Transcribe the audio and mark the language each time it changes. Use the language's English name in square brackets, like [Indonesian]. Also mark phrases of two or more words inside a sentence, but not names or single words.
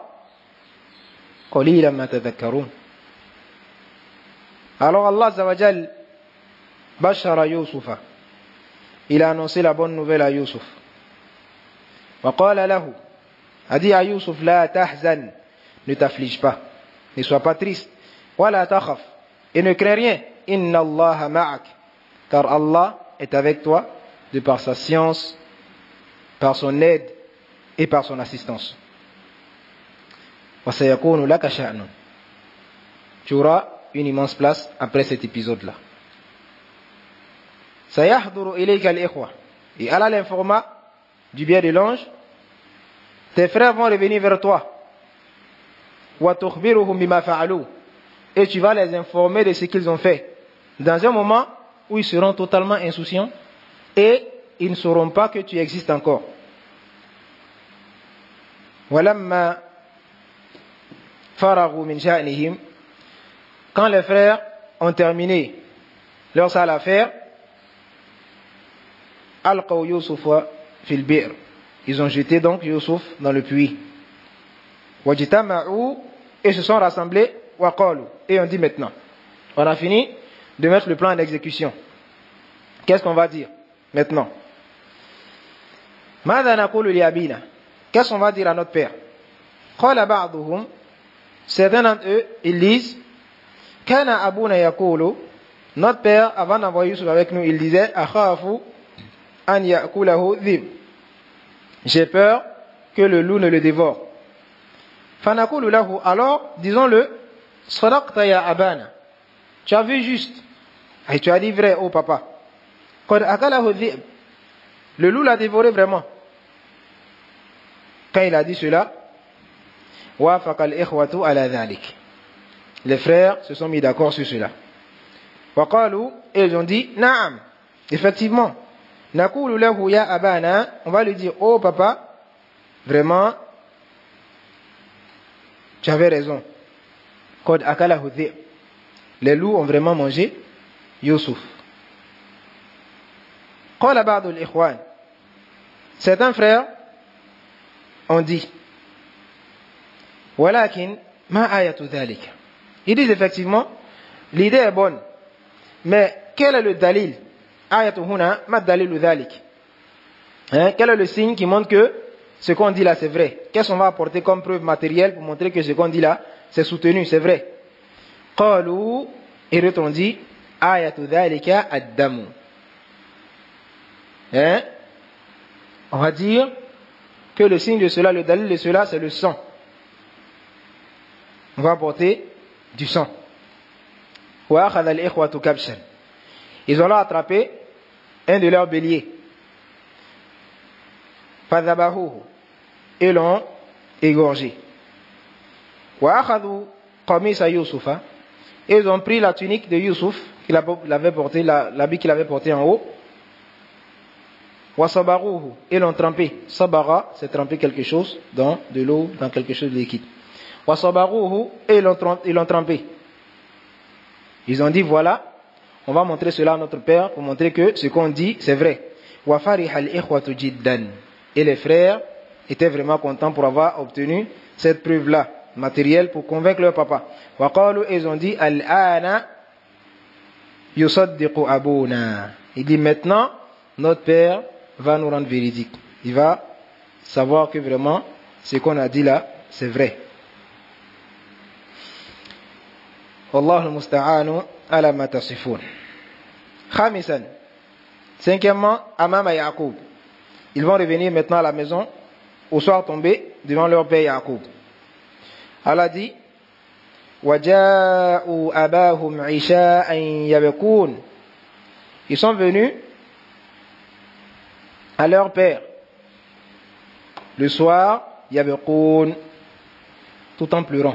[Arabic] قليلا ما تذكرون. [French] Alors [Arabic] الله عز وجل بشر يوسف, [French] il a annoncé la bonne nouvelle à Youssouf. [Arabic] وقال له, [French] a dit à Youssouf, [Arabic] لا تحزن, [French] ne t'afflige pas, ne sois pas triste. [Arabic] ولا تخف, [French] et ne crains rien. [Arabic] إن الله معك, [French] car Allah est avec toi de par sa science, par son aide et par son assistance. [Arabic] وسيكون لك شأن, [French] tu auras une immense place après cet épisode-là. [Arabic] سيحضر إليك الإخوة, [French] et Allah l'informa du biais de l'ange, tes frères vont revenir vers toi. [Arabic] وتخبرهم بما فعلوا, [French] et tu vas les informer de ce qu'ils ont fait, dans un moment où ils seront totalement insouciants et ils ne sauront pas que tu existes encore. [Arabic] ولما فرغوا من شأنهم, [French] quand les frères ont terminé leur sale affaire, [Arabic] ألقوا يوسف في البئر, [French] ils ont jeté donc Youssouf dans le puits. Wajtama'u, et se sont rassemblés, [Arabic] وقالوا, [French] et on dit maintenant, on a fini de mettre le plan en exécution. Qu'est-ce qu'on va dire maintenant? [Arabic] ماذا نقول لأبينا, [French] qu'est-ce qu'on va dire à notre père? [Arabic] قال بعضهم, [French] certains d'entre eux, ils disent, [Arabic] كان أبونا يقول, [French] notre père, avant d'envoyer Youssouf avec nous, il disait, [Arabic] أخاف أن يأكله الذئب, [French] j'ai peur que le loup ne le dévore. [Arabic] فنقول له, [French] alors disons-le, [Arabic] صدقت يا أبانا, [French] tu as vu juste, et tu as dit vrai, oh papa. [Arabic] قد أكله الذئب, [French] le loup l'a dévoré vraiment. Quand il a dit cela, [Arabic] وافق الإخوة على ذلك, [French] les frères se sont mis d'accord sur cela. [Arabic] وقالوا, [French] et ils ont dit, na'am, effectivement. [Arabic] نقول له يا أبانا, [French] on va lui dire, oh papa, vraiment, tu avais raison. [Arabic] قد أكله الذئب, [French] les loups ont vraiment mangé Youssouf. [Arabic] قال بعض الإخوان, [French] certains frères ont dit, [Arabic] ولكن ما آية ذلك, [French] ils disent effectivement, L'idée est bonne. Mais quel est le dalil? [Arabic] آية هنا ما دليل ذلك. [French] Quel est le signe qui montre que ce qu'on dit là c'est vrai? Qu'est-ce qu'on va apporter comme preuve matérielle pour montrer que ce qu'on dit là c'est soutenu, c'est vrai? [Arabic] Qalu, [French] et on dit [Arabic] آية ذلك الدم. [French] On va dire que le signe de cela, le dalil de cela, c'est le sang. On va apporter du sang. [Arabic] وأخذ الإخوة كبشا. [French] Ils ont là attrapé un de leurs béliers. Fadhabahuhu. Et l'ont égorgé. [Arabic] وأخذوا قميص يوسف. [French] Et ils ont pris la tunique de Yusuf qu'il avait porté, l'habit qu'il avait porté en haut. [Arabic] وصبروه. [French] Et l'ont trempé. Sabara, c'est tremper quelque chose dans de l'eau, dans quelque chose de liquide. [Arabic] وصبروه. [French] Et ils l'ont trempé. Ils ont dit voilà, on va montrer cela à notre père pour montrer que ce qu'on dit c'est vrai. [Arabic] وفرح الإخوة جدا. [French] Et les frères étaient vraiment contents pour avoir obtenu cette preuve-là, matérielle, pour convaincre leur papa. [Arabic] وقالوا, [French] ils ont dit [Arabic] الآن يصدق أبونا. [French] Il dit maintenant, notre père va nous rendre véridique. Il va savoir que vraiment ce qu'on a dit là, c'est vrai. [Arabic] والله المستعان على ما تصفون. Khamisan. Cinquièmement, أمام يعقوب. [French] Ils vont revenir maintenant à la maison au soir tombé devant leur père Yaqub. Allah dit [Arabic] وجاءوا أباهم عشاء يبكون. [French] Ils sont venus à leur père le soir yabkun, tout en pleurant.